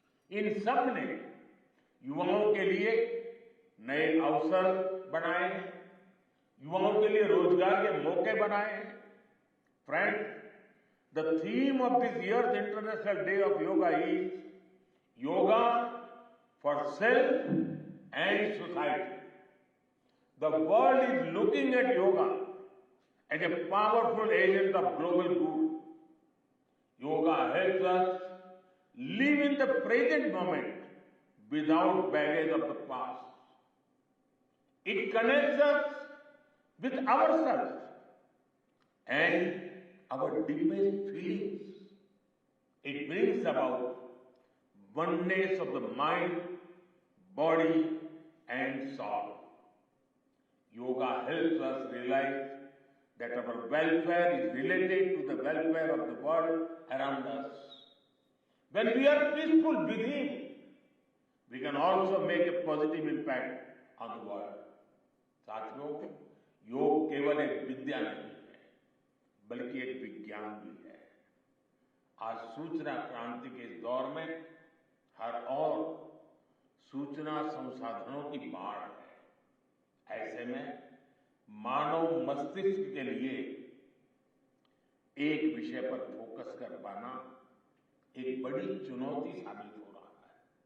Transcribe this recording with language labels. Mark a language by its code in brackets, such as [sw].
[hi] इन सब ने युवाओं के लिए नए अवसर बनाए हैं, युवाओं के लिए रोजगार के मौके बनाए हैं। [en] Friend, the theme of this year's international day of yoga is yoga for self and society. The world is looking at yoga as a powerful agent of global good. Yoga helps us live in the present moment without baggage of the past. It connects us with ourselves and our deepest feelings. It brings about oneness of the mind, body, and soul. Yoga helps us realize that our welfare is related to the welfare of the world around us. When we are peaceful within, we can also make a positive impact on the world. [hi] साथियों, योग केवल एक विद्या नहीं है, बल्कि एक विज्ञान भी है। आज सूचना क्रांति के इस दौर में हर ओर सूचना संसाधनों की बाढ़ है। ऐसे में मानव मस्तिष्क के लिए एक विषय पर फोकस कर पाना एक बड़ी चुनौती साबित हो रहा है।